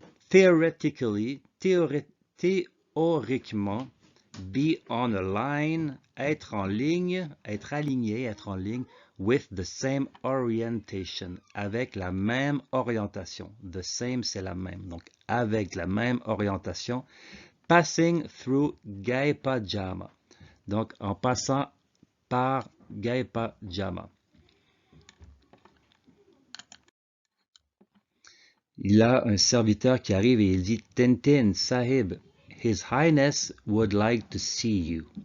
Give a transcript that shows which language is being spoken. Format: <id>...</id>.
<fr>Theoretically, théoriquement,</fr> <en>be on a line,</en> <fr>être en ligne, être aligné, être en ligne,</fr> <en>with the same orientation,</en> <fr>avec la même orientation. The same, c'est la même. Donc, avec la même orientation.</fr> <en>Passing through Gaipa Jama.</en> <fr>Donc, en passant par Gaipa Jama. Il a un serviteur qui arrive et il dit Tintin, Sahib,</fr> <en>His Highness would like to see you.</en>